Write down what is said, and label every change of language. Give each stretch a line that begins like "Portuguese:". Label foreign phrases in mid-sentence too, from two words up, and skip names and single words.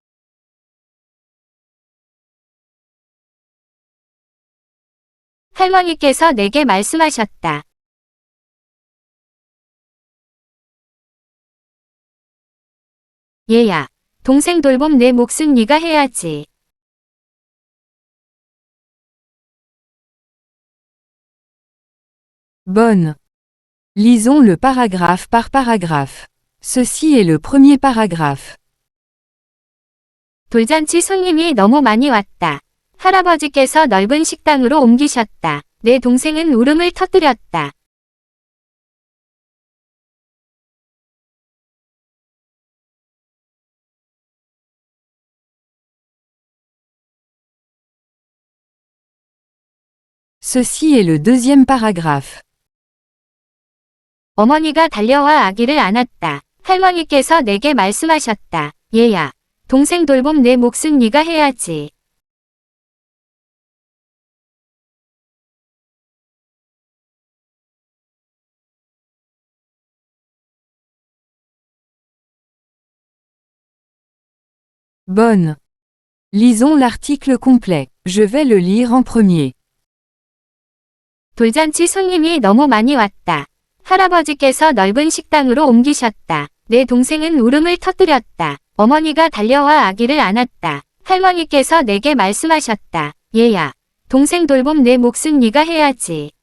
Korean: 할머니께서 내게 말씀하셨다. 얘야, 동생 돌봄 내 몫은 네가 해야지.
French: Bonne. Lisons le paragraphe par paragraphe. Ceci est le premier paragraphe.
Korean: 돌잔치 손님이 너무 많이 왔다. 할아버지께서 넓은 식당으로 옮기셨다. 내 동생은 울음을 터뜨렸다.
French: Ceci est le deuxième paragraphe.
Korean: 어머니가 달려와 아기를 안았다. 할머니께서 내게 말씀하셨다. 얘야, 동생 돌봄 내 몫은 네가 해야지.
French: Bonne. Lisons l'article complet. Je vais le lire en premier.
Korean: 돌잔치 손님이 너무 많이 왔다. 할아버지께서 넓은 식당으로 옮기셨다. 내 동생은 울음을 터뜨렸다. 어머니가 달려와 아기를 안았다. 할머니께서 내게 말씀하셨다. 얘야, 동생 돌봄 내 몫은 네가 해야지.